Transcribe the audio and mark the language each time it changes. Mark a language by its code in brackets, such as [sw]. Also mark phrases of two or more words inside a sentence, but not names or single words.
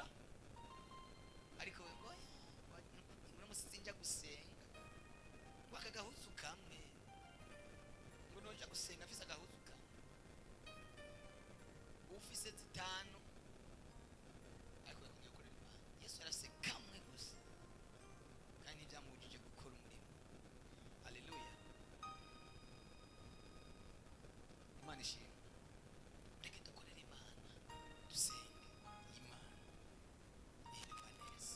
[rn] Ariko ngo uramusinja gusenga wakagahuzu kamwe, ngo noja gusenga afise agahuzu kamwe, ufise 5. Ariko yakunye gukorera Imana. Yesu yarase kamwe gusa, kandi byamubujije gukora umurimo. Haleluya, Imana ishimwe. Reka dukorere Imana, dusenge Imana ireba neza.